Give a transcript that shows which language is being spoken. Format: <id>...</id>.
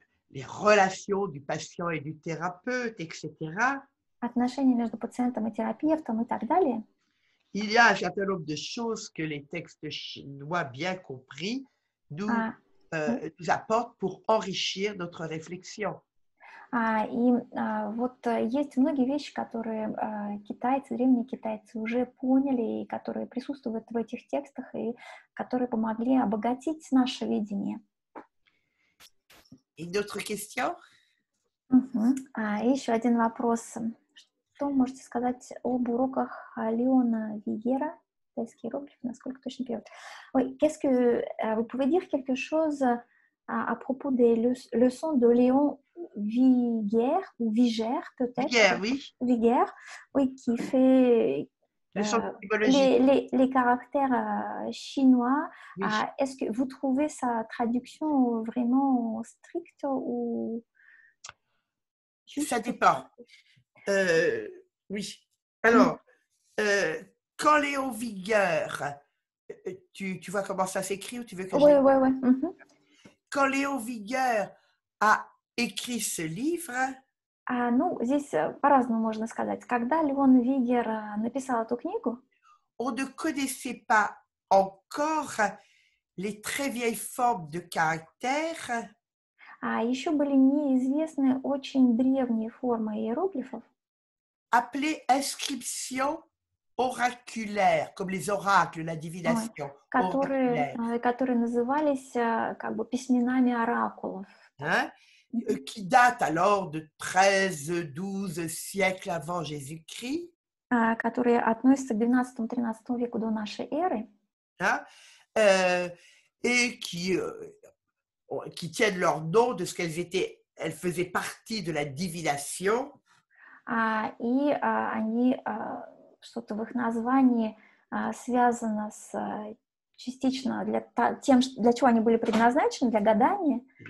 <fr>Les relations du patient et du thérapeute, etc.</fr> <ru>Отношения между пациентом и терапевтом и так далее.</ru> <fr>Il y a un certain nombre de choses que les textes chinois bien compris nous apportent pour enrichir notre réflexion.</fr> <ru>Вот есть многие вещи, которые китайцы, древние китайцы уже поняли, и которые присутствуют в этих текстах, и которые помогли обогатить наше видение.</ru> <fr>Une autre question?</fr> <ru>Еще один вопрос. Что можете сказать об уроках Леона Вигера? Китайский иероглиф, насколько точно перевод.</ru> <fr>Qu'est-ce que vous pouvez dire quelque chose à propos des leçons de Léon Viguer ou Vigère peut-être? Viguer, oui. Viguer, oui, qui fait les caractères chinois. Oui. Est-ce que vous trouvez sa traduction vraiment stricte ou juste? Ça dépend. Oui. Alors, quand Léon Vigueur, tu vois comment ça s'écrit ou tu veux que je... Oui. Quand Léon Vigueur a écrit ce livre...</fr> <ru>здесь по-разному можно сказать. Когда Леон Вигер написал эту книгу,</ru> <fr>on ne connaissait pas encore les très vieilles formes de caractères.</fr> <ru>Еще были неизвестны очень древние формы иероглифов,</ru> <fr>appelées inscriptions oraculaires, comme les oracles, la divination.</fr> <ru>Которые назывались как бы письменами оракулов.</ru> <fr>Qui datent alors de 13-12 siècles avant Jésus-Christ.</fr> <ru>Которые относятся к 12-13 веку до нашей эры.</ru> <fr>Et qui tiennent leur nom de ce elles faisaient partie de la divination.</fr> <ru>И они, что-то в их названии связано частично тем, для чего они были предназначены, для гадания.</ru>